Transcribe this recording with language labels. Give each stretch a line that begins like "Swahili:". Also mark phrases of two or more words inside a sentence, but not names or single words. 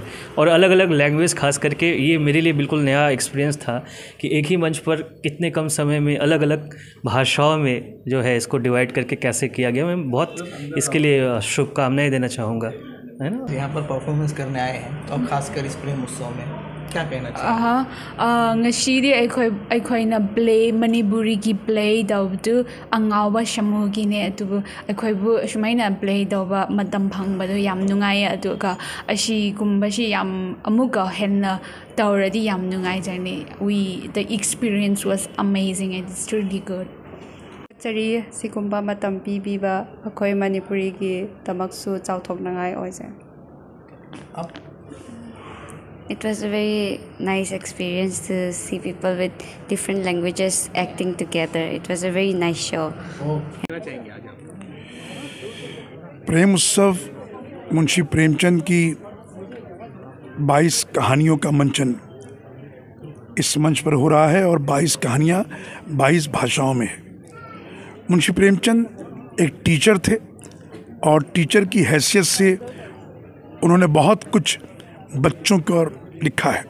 Hindi: और अलग अलग लैंग्वेज खास करके ये मेरे लिए बिल्कुल नया एक्सपीरियंस था कि एक ही मंच पर इतने कम समय में अलग अलग भाषाओं में जो है इसको डिवाइड करके कैसे किया गया। मैं बहुत इसके लिए शुभकामनाएं देना चाहूँगा, है ना। यहाँ पर परफॉर्मेंस करने आए हैं और खासकर इस प्रेम उत्सव में क्या कहना चाहिए?
Manipuri: ngashidi akhoi play manipuri ki play dawdu angawa shamugi ne atu akhoi bu shumaina play dawba matam phangba do yam nungai adu ka ashi gumba shi yam amuka henna tawradi yam nungai jani.
English: The experience was amazing and it's really good.
Manipuri: Chari sigumba matam pibiba akhoi manipuri ki tamaksu chawthoknangai oise.
English: It was a very nice experience to see people with different languages acting together. It was a very nice show.
Hindi: प्रेम उत्सव मुंशी प्रेमचंद की 22 कहानियों का मंचन इस मंच पर हो रहा है और 22 कहानियाँ 22 भाषाओं में है। मुंशी प्रेमचंद एक टीचर थे और टीचर की हैसियत से उन्होंने बहुत कुछ बच्चों को लिखा है।